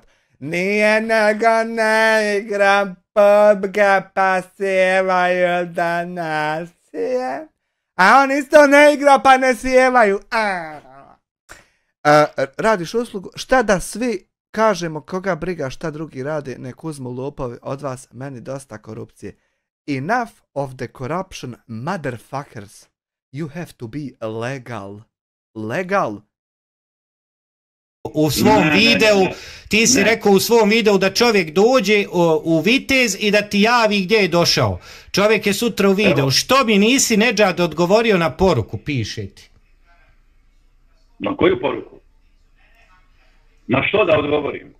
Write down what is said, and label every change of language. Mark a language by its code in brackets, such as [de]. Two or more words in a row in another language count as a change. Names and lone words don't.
[bs] Nije nego ne igram PUBG pa sjevaju da nasije. A on isto ne igra pa ne sjevaju. Radiš uslugu. Šta da svi kažemo koga briga šta drugi rade, nek uzmu lopovi od vas, meni dosta korupcije. [en] Enough of the corruption, motherfuckers. You have to be legal. Legal. [bs] U svom videu, ti si rekao u svom videu da čovjek dođe u Vitez i da ti javi gdje je došao. Čovjek je sutra u videu. Što mi nisi Nedžad odgovorio na poruku, piše ti? Na koju poruku? Na što da odgovorim?